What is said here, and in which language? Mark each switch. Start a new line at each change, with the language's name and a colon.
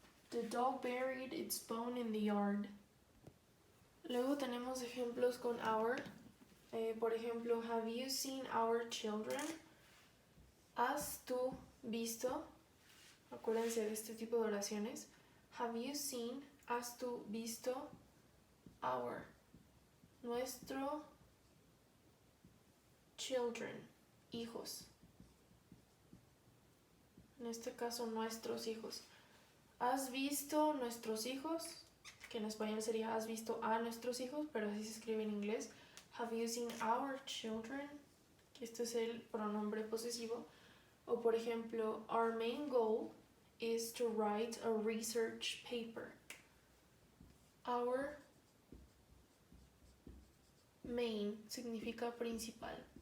English: The dog buried its bone in the yard.
Spanish: Luego tenemos ejemplos con our. Por ejemplo,
English: have you seen our children?
Spanish: ¿Has tú visto? Acuérdense de este tipo de oraciones.
English: Have you seen?
Spanish: ¿Has tú visto? Our. Nuestro. Children. Hijos. En este caso, nuestros hijos. ¿Has visto nuestros hijos? Que en español sería has visto a nuestros hijos, pero así se escribe en inglés.
English: Have you seen our children?
Spanish: Este es el pronombre posesivo. O por ejemplo,
English: our main goal is to write a research paper. Our main
Spanish: significa principal.